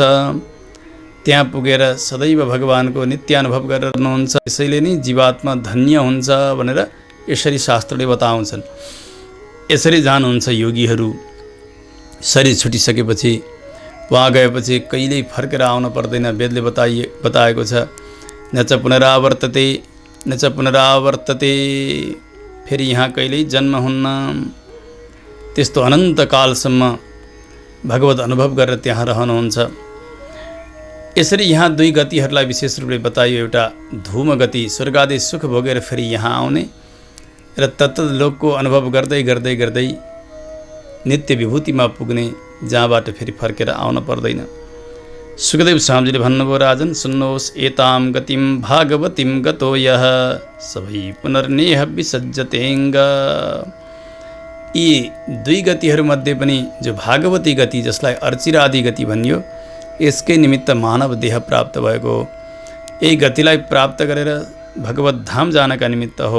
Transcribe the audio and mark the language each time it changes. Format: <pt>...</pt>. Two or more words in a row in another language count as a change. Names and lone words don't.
<ne>त्यहाँ पुगेर सदैव भगवानको नित्यानुभव गर्नुहुन्छ। यसैले नै जीवात्मा धन्य हुन्छ भनेर यसरी शास्त्रले बताउँछन्। यसरी जानुहुन्छ योगीहरू। शरीर छुटिसकेपछि वहाँ गएपछि कहिल्यै फर्केर आउन पर्दैन। वेदले बताएको छ</ne> <sa>न च पुनरावर्तते न च पुनरावर्तते,</sa> <ne>फेरि यहाँ कहिल्यै जन्म हुन्न। त्यस्तो अनन्त कालसम्म भगवत अनुभव गरेर त्यहाँ रहनुहुन्छ। यसरी यहाँ दुई गतिहरूलाई विशेष रूपले बताइयो। एउटा धूम गति, स्वर्गादि सुख भोगेर फेरि यहाँ आउने, र तत्त लोकको अनुभव गर्दै गर्दै गर्दै नित्य विभूतिमा पुग्ने, जहाँबाट फेरि फर्केर आउन पर्दैन। सुखदेव स्वामीजीले भन्नुभयो, राजन सुन्नुहोस्,</ne> <sa>एताम गतिम भागवतीम गतो यः सबै पुनर्नेह विसज्जतेङ्ग।</sa> <ne>यी दुई गतिहरूमध्ये पनि जो भागवती गति, जसलाई अर्चिरादि गति भनियो, यसकै निमित्त मानव देह प्राप्त भएको हो। यही गतिलाई प्राप्त गरेर भगवत धाम जानका निमित्त हो।</ne>